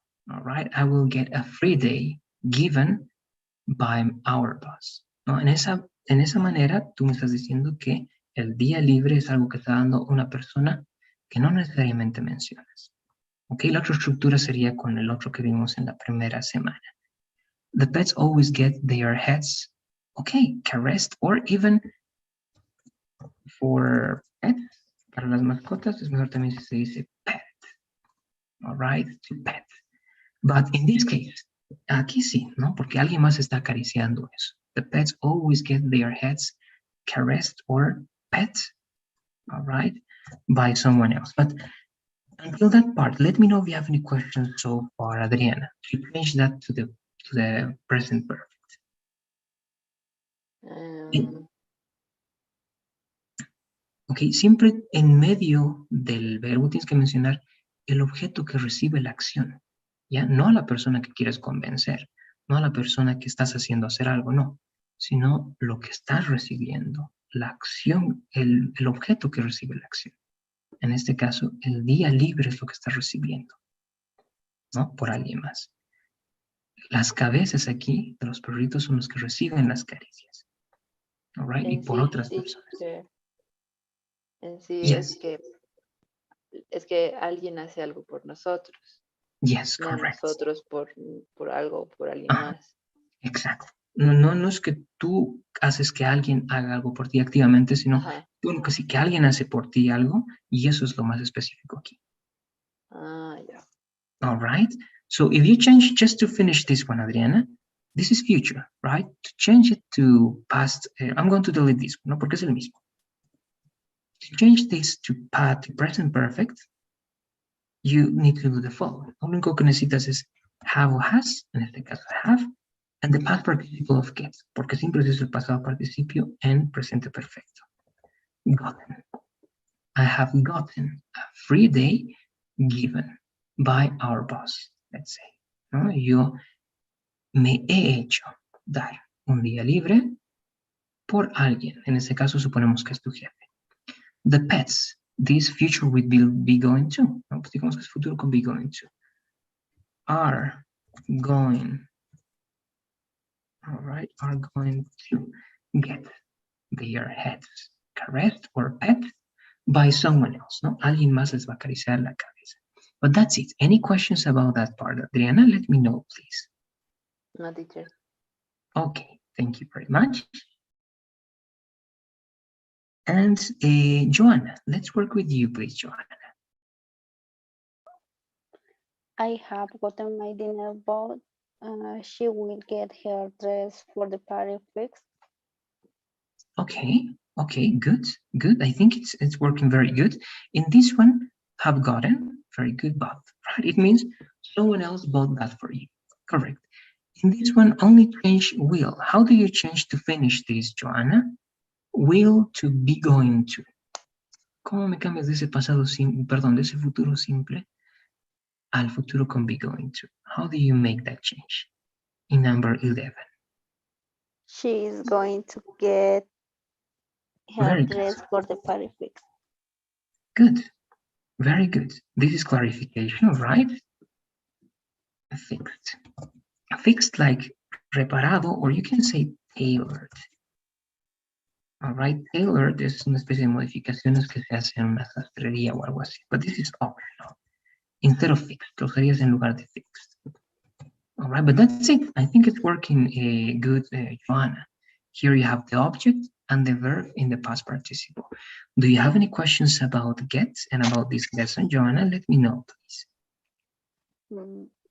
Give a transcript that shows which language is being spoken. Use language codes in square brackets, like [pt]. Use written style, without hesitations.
[en] All right, I will get a free day given by our boss. [es] ¿No? En esa manera, tú me estás diciendo que el día libre es algo que está dando una persona que no necesariamente mencionas. Ok, la otra estructura sería con el otro que vimos en la primera semana. [en] The pets always get their heads, okay, caressed, or even for pets, [es] para las mascotas, es mejor también si se dice [en] pet. All right, to pet. But in this case, [es] aquí sí, ¿no? Porque alguien más está acariciando eso. [en] The pets always get their heads caressed or pet, all right, by someone else. But until that part, let me know if you have any questions so far, Adriana. To change that to the present perfect. [es] Ok, siempre en medio del verbo tienes que mencionar el objeto que recibe la acción, ¿ya? No a la persona que quieres convencer, no a la persona que estás haciendo hacer algo, no, sino lo que estás recibiendo, la acción, el objeto que recibe la acción. En este caso, el día libre es lo que estás recibiendo, ¿no? Por alguien más. Las cabezas aquí de los perritos son los que reciben las caricias, [en] all right? [es] Y por otras personas. En sí [en] Yes. [es] es que alguien hace algo por nosotros, [en] Yes, [es] no [en] correct. [es] nosotros por algo, por alguien Ajá. más. Exacto. No es que tú haces que alguien haga algo por ti activamente, sino Ajá. bueno, que sí que alguien hace por ti algo y eso es lo más específico aquí. Ah, ya. [en] All right. So if you change, just to finish this one, Adriana, this is future, right? To change it to past, I'm going to delete this one, [es] ¿no? Porque es el mismo. [en] To change this to present perfect, you need to do the following. [es] Lo único que necesitas es have o has, en este caso have, [en] and the past participle of get, [es] porque siempre es el pasado participio en presente perfecto. [en] Gotten. I have gotten a free day given by our boss, let's say. [es] ¿No? Yo me he hecho dar un día libre por alguien. En este caso suponemos que es tu jefe. [en] The pets, this future will be going to. [es] ¿No? [en] Pues digamos que es futuro con be going to. Are going, all right, are going to get their heads caressed or pet by someone else, [es] ¿no? Alguien más les va a acariciar la cabeza. [en] But that's it. Any questions about that part, Adriana? Let me know, please. No, teacher. Okay, thank you very much. And Joanna, let's work with you, please, Joanna. I have gotten my dinner bought. She will get her dress for the party fixed. Okay, good. I think it's working very good. In this one, have gotten, very good, bought, right? It means someone else bought that for you, correct. In this one, only change will. How do you change to finish this, Joanna? Will to be going to. [es] ¿Cómo me cambias de ese pasado simple, perdón, de ese futuro simple al futuro con be going to? [en] How do you make that change in number 11? She is going to get her Very dress good. for the party fixed. Good. Very good. This is clarification, right? Fixed. Fixed like reparado, or you can say tailored. All right, [es] tailored es una especie de modificaciones que se hacen en una sastrería o algo así. [en] But this is optional. Instead of fixed, [es] lo serías en lugar de [en] fixed. All right, but that's it. I think it's working good, Joanna. Here you have the object and the verb in the past participle. Do you have any questions about get and about this lesson, Joanna? Let me know, please. No.